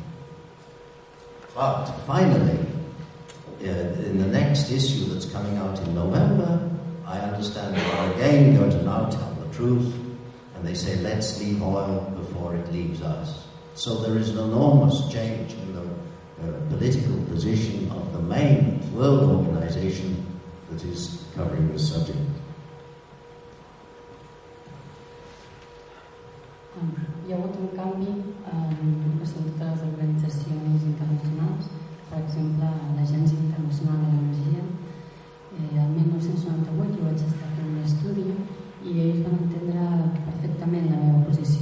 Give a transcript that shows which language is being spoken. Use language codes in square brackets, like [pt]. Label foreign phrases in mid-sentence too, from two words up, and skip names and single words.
[en] But finally, in the next issue that's coming out in November, I understand they are again going to now tell the truth, and they say, let's leave oil before it leaves us. So there is an enormous change in the political position of the main world organization that is covering this subject. [ca] Hi ha hagut un canvi en totes les organitzacions internacionals. Per exemple, l'Agència Internacional de l'Energia, el 1998 jo vaig estar fent un estudi i ells van entendre perfectament la meva posició.